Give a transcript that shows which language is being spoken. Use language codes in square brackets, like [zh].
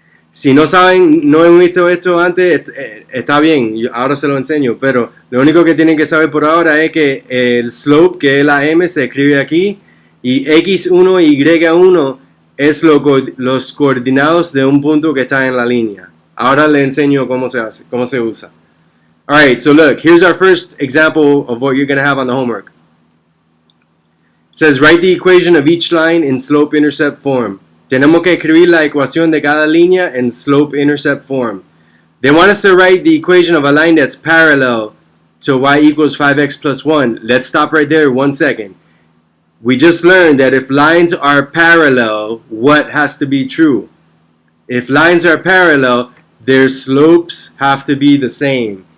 [es] Si no saben, no han visto esto antes, está bien, ahora se lo enseño, pero lo único que tienen que saber por ahora es que el slope, que es la M, se escribe aquí, y x1 y y1 es los coordinados de un punto que está en la línea. Ahora le enseño cómo se hace, cómo se usa. [en] Alright, so look, here's our first example of what you're going to have on the homework. It says, write the equation of each line in slope-intercept form. [es] Tenemos que escribir la ecuación de cada línea en slope-intercept form. [en] They want us to write the equation of a line that's parallel to y equals 5x plus 1. Let's stop right there 1 second. We just learned that if lines are parallel, what has to be true? If lines are parallel, their slopes have to be the same.